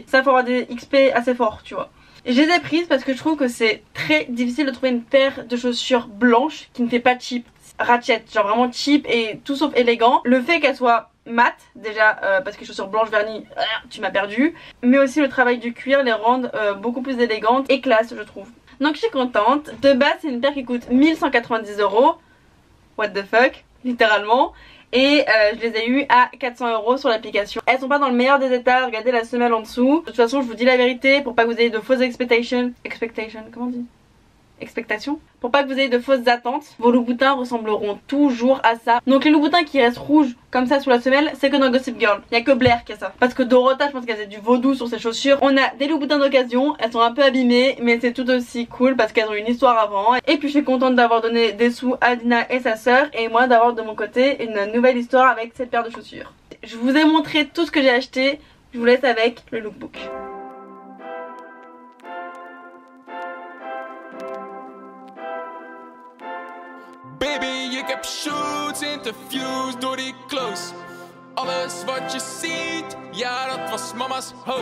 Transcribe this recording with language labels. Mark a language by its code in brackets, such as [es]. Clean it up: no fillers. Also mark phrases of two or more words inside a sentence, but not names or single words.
[fr] Ça faut avoir des XP assez forts, tu vois. Et je les ai prises parce que je trouve que c'est très difficile de trouver une paire de chaussures blanches qui ne fait pas [en] cheap, ratchet, [fr] genre vraiment cheap et tout sauf élégant. Le fait qu'elle soit mat, déjà parce que les chaussures blanches vernies, tu m'as perdu. Mais aussi le travail du cuir les rendent beaucoup plus élégantes et classe, je trouve. Donc je suis contente. De base c'est une paire qui coûte 1190 €. [en] What the fuck, [fr] littéralement. Et je les ai eu à 400 € sur l'application. Elles sont pas dans le meilleur des états, regardez la semelle en dessous. De toute façon je vous dis la vérité pour pas que vous ayez de fausses expectations. Comment on dit? Expectations. Pour pas que vous ayez de fausses attentes, vos Louboutins ressembleront toujours à ça. Donc les Louboutins qui restent rouges comme ça sous la semelle, c'est que dans Gossip Girl. Il y a que Blair qui a ça. Parce que Dorota, je pense qu'elle faisait du vaudou sur ses chaussures. On a des Louboutins d'occasion, elles sont un peu abîmées, mais c'est tout aussi cool parce qu'elles ont une histoire avant. Et puis je suis contente d'avoir donné des sous à Dina et sa sœur, et moi d'avoir de mon côté une nouvelle histoire avec cette paire de chaussures. Je vous ai montré tout ce que j'ai acheté, je vous laisse avec le lookbook. [nl] Baby, je heb shoots, interviews door die close. Alles wat je ziet, ja dat was mama's hoop.